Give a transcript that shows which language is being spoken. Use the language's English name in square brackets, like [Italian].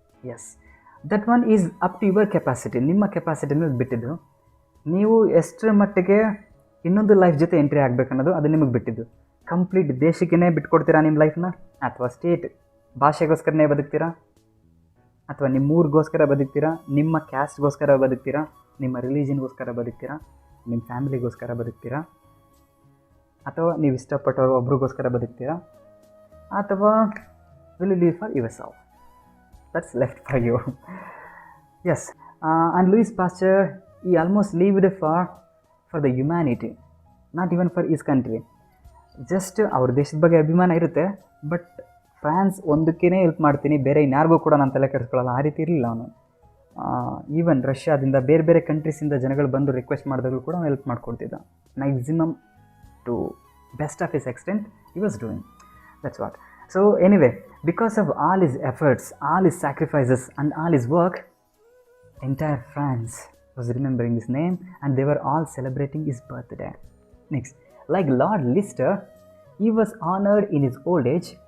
[English] Yes, that one is up to your capacity. [Kannada] ನಿಮ್ಮ capacity ಮೇಲೆ ಬಿಟ್ಟಿದ್ದು, ನೀವು ಎಷ್ಟರ ಮಟ್ಟಿಗೆ ಇನ್ನೊಂದು ಲೈಫ್ ಜೊತೆ ಎಂಟ್ರಿ ಆಗಬೇಕನ್ನೋದು ಅದು ನಿಮಗೆ ಬಿಟ್ಟಿದ್ದು. ಕಂಪ್ಲೀಟ್ ದೇಶಕ್ಕೇ ಬಿಟ್ಕೊಡ್ತೀರಾ ನಿಮ್ಮ ಲೈಫ್ನ, ಅಥವಾ ಸ್ಟೇಟ್ ಭಾಷೆಗೋಸ್ಕರನೇ ಬದುಕ್ತೀರಾ, ಅಥವಾ ನಿಮ್ಮ ಊರಿಗೋಸ್ಕರ ಬದುಕ್ತೀರಾ, ನಿಮ್ಮ ಕ್ಯಾಸ್ಟ್ಗೋಸ್ಕರ ಬದುಕ್ತೀರಾ, ನಿಮ್ಮ ರಿಲಿಜನ್ಗೋಸ್ಕರ ಬದುಕ್ತೀರಾ, ನಿಮ್ಮ ಫ್ಯಾಮಿಲಿಗೋಸ್ಕರ ಬದುಕ್ತೀರಾ, ಅಥವಾ ನೀವು ಇಷ್ಟಪಟ್ಟವರು ಒಬ್ರಿಗೋಸ್ಕರ ಬದುಕ್ತೀರಾ, ಅಥವಾ [English] Will you leave for yourself? That's left for you. Yes, and Louis Pasteur ಈ almost lived for the humanity, not even for his country. [Kannada] Just ಅವ್ರ ದೇಶದ ಬಗ್ಗೆ ಅಭಿಮಾನ ಇರುತ್ತೆ, ಬಟ್ ಫ್ರಾನ್ಸ್ ಒಂದಕ್ಕೇ ಹೆಲ್ಪ್ ಮಾಡ್ತೀನಿ, ಬೇರೆ ಇನ್ಯಾರಿಗೂ ಕೂಡ ನಾನು ತಲೆ ಕೆಡಿಸ್ಕೊಳ್ಳಲ್ಲ, ಆ ರೀತಿ ಇರಲಿಲ್ಲ ಅವನು. ಈವನ್ ರಷ್ಯಾದಿಂದ ಬೇರೆ ಬೇರೆ ಕಂಟ್ರೀಸಿಂದ ಜನಗಳು ಬಂದು ರಿಕ್ವೆಸ್ಟ್ ಮಾಡಿದಾಗಲೂ ಕೂಡ ಅವನು help ಮಾಡಿಕೊಡ್ತಿದ್ದ. [English] Maximum to best of his extent he was doing. That's what. So anyway, because of all his efforts, all his sacrifices and all his work, entire France was remembering his name and they were all celebrating his birthday. Next, like Lord Lister, he was honored in his old age